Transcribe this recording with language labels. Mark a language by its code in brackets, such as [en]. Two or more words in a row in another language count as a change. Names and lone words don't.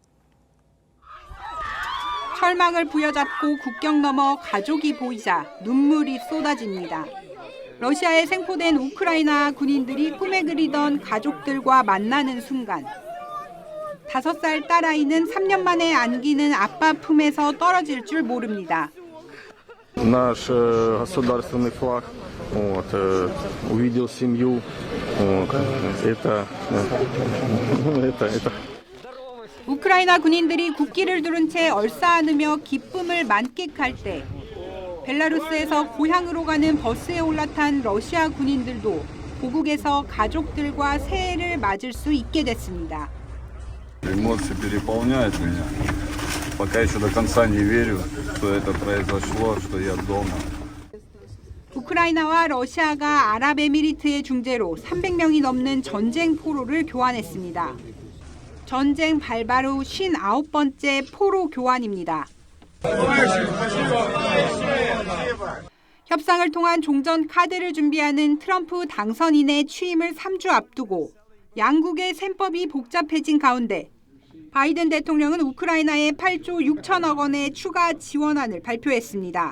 [ko] 철망을 부여잡고 국경 넘어 가족이 보이자 눈물이 쏟아집니다. 러시아에 생포된 우크라이나 군인들이 꿈에 그리던 가족들과 만나는 순간 5살 딸아이는 3년 만에 안기는 아빠 품에서 떨어질 줄 모릅니다. [ru] Наш государственный флаг, увидел семью, это. [ko] 우크라이나 군인들이 국기를 두른 채 얼싸안으며 기쁨을 만끽할 때 벨라루스에서 고향으로 가는 버스에 올라탄 러시아 군인들도 고국에서 가족들과 새해를 맞을 수 있게 됐습니다. [ru] Эмоции переполняют меня. Пока еще до конца не верю, что это произошло, что я дома. [ko] 우크라이나와 러시아가 아랍에미리트의 중재로 300명이 넘는 전쟁 포로를 교환했습니다. 전쟁 발발 후 59번째 포로 교환입니다. 협상을 통한 종전 카드를 준비하는 트럼프 당선인의 취임을 3주 앞두고 양국의 셈법이 복잡해진 가운데 바이든 대통령은 우크라이나에 8조 6천억 원의 추가 지원안을 발표했습니다.